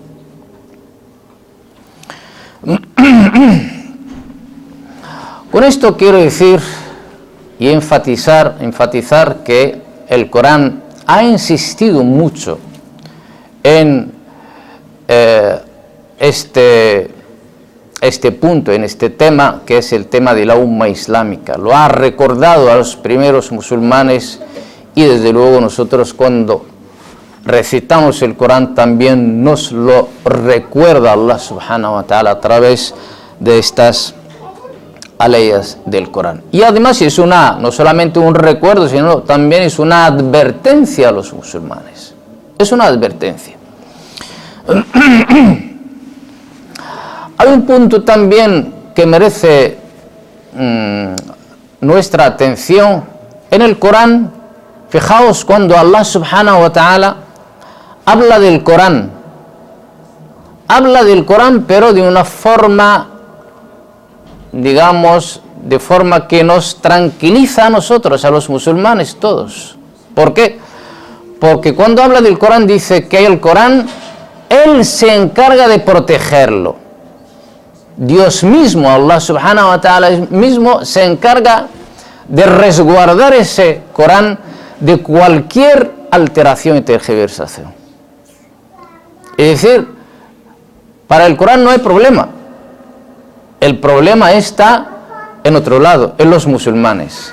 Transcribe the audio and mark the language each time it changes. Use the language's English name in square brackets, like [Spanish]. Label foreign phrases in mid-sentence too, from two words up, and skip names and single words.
[Spanish] Con esto quiero decir y enfatizar que el Corán ha insistido mucho en este punto, en este tema, que es el tema de la umma islámica. Lo ha recordado a los primeros musulmanes, y desde luego nosotros cuando recitamos el Corán también nos lo recuerda [Arabic] الله سبحانه وتعالى [Spanish] a través de estas aleyas del Corán. Y además es no solamente un recuerdo, sino también es una advertencia a los musulmanes. Es una advertencia. Hay un punto también que merece nuestra atención. En el Corán, fijaos cuando [Arabic] الله سبحانه وتعالى [Spanish] habla del Corán pero de una forma, de forma que nos tranquiliza a nosotros, a los musulmanes todos. ¿Por qué? Porque cuando habla del Corán dice que el Corán, Él se encarga de protegerlo. Dios mismo, [Arabic] الله سبحانه وتعالى [Spanish] mismo, se encarga de resguardar ese Corán de cualquier alteración y tergiversación. Es decir, para el Corán no hay problema. El problema está en otro lado, en los musulmanes.